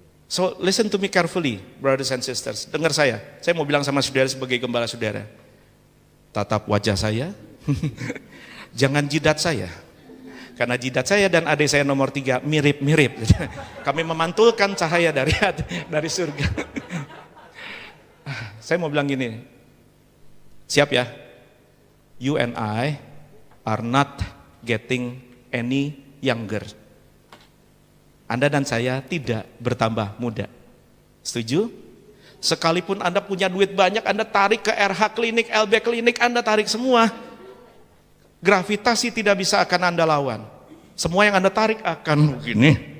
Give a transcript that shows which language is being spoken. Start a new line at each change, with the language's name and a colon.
English: So listen to me carefully, brothers and sisters.
Indonesian: Dengar saya mau bilang sama saudara sebagai gembala saudara. Tatap wajah saya, jangan jidat saya. Karena jidat saya dan adik saya nomor 3 mirip-mirip. Kami memantulkan cahaya dari surga. Saya mau bilang gini, siap ya?
English: You and I are not getting any younger.
Indonesian: Anda dan saya tidak bertambah muda. Setuju? Sekalipun Anda punya duit banyak, Anda tarik ke RH klinik, LB klinik, Anda tarik semua. Gravitasi tidak bisa akan Anda lawan. Semua yang Anda tarik akan begini.